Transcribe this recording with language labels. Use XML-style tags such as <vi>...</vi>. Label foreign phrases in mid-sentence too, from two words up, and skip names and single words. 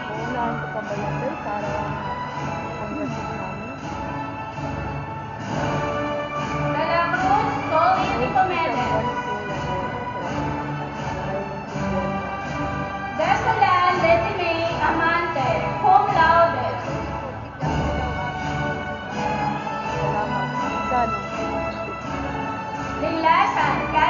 <tl>Unahan ko pa ba yan guys? Para panggastos namin. De La Cruz Colin Nicomedes. Desolan Letty May Amante,</tl> <la>cum laude.</la> <tl>Salamat. Gano? Lilasan</tl>